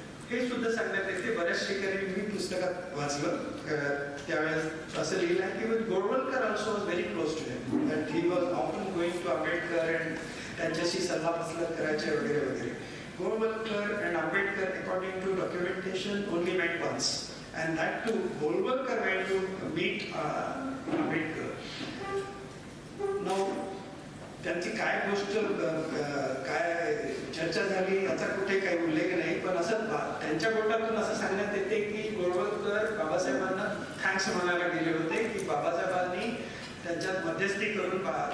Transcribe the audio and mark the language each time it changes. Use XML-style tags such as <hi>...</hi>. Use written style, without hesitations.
<mr>हे सुद्धा सांगण्यात येते, बऱ्याच ठिकाणी मी पुस्तकात वाचलं त्यावेळेस असं लिहिलं आहे की Golwalkar</mr> <en>also was very close to him, that he was often going to Ambedkar and</en> <mr>त्यांच्याशी सल्लामसलत करायचे वगैरे वगैरे.</mr> <en>Golwalkar and Ambedkar according to documentation only met once. And that too, Golwalkar went to meet Ambedkar.</en> <mr>Now, त्यांची काय गोष्ट काय चर्चा झाली याचा कुठे काही उल्लेख नाही, पण असं त्यांच्या बोटातून असं सांगण्यात येते की गोळवलकर बाबासाहेबांना थँक्स म्हणायला गेले होते की बाबासाहेबांनी त्यांच्यात मध्यस्थी करून</mr>